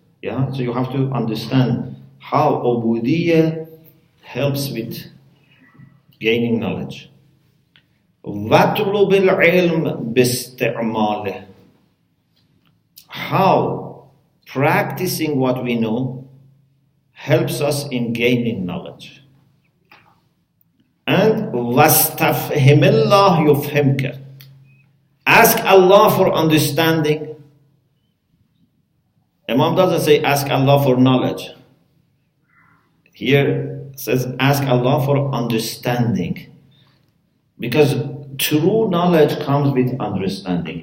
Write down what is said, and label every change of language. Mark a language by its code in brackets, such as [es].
[en] Yeah, so you have to understand how ubudiyya helps with gaining knowledge. [ar] وَاطْلُبِ الْعِلْمِ بِاسْتِعْمَالِهِ. [en] How practicing what we know helps us in gaining knowledge. [ar] And وَاسْتَفْهِمِ اللَّهُ يُفْهِمْكَ. [en] Ask Allah for understanding. Imam doesn't say ask Allah for knowledge. Here it says ask Allah for understanding. Because true knowledge comes with understanding.